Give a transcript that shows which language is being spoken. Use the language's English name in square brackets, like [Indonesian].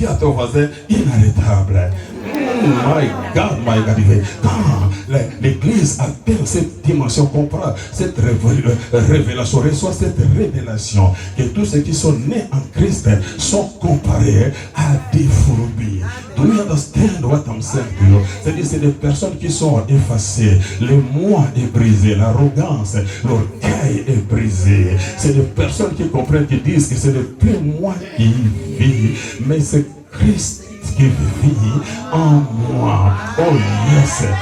[French] Dis à ton voisin, inarrêtables. [English] My God, my God. [French] Quand l'Église atteint cette dimension, comprend cette révélation, reçoit cette révélation, que tous ceux qui sont nés en Christ sont comparés à des fourmis. [English] Do you understand what I'm saying to you? [French] C'est-à-dire, c'est des personnes qui sont effacées. Le moi est brisé, l'arrogance, l'orgueil est brisé. C'est des personnes qui comprennent, qui disent que ce n'est plus moi qui vis, mais c'est Christ qui vit en moi. [English] Oh yes.